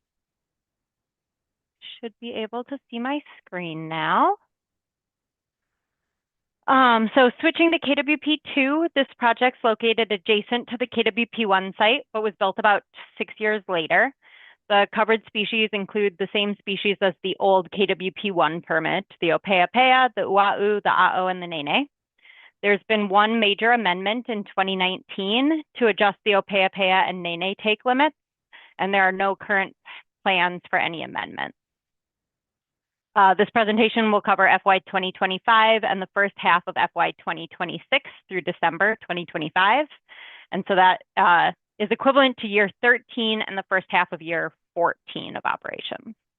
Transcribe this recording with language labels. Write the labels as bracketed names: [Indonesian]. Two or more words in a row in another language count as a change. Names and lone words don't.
[English] Should be able to see my screen now. So switching to KWP2, this project's located adjacent to the KWP1 site, but was built about 6 years later. The covered species include the same species as the old KWP1 permit, the ʻōpeʻapeʻa, the uʻaʻu, the aeʻo, and the nēnē. There's been one major amendment in 2019 to adjust the ʻōpeʻapeʻa and nēnē take limits, and there are no current plans for any amendments. This presentation will cover FY 2025 and the first half of FY 2026 through December 2025. And so that is equivalent to year 13 and the first half of year 14 of operations.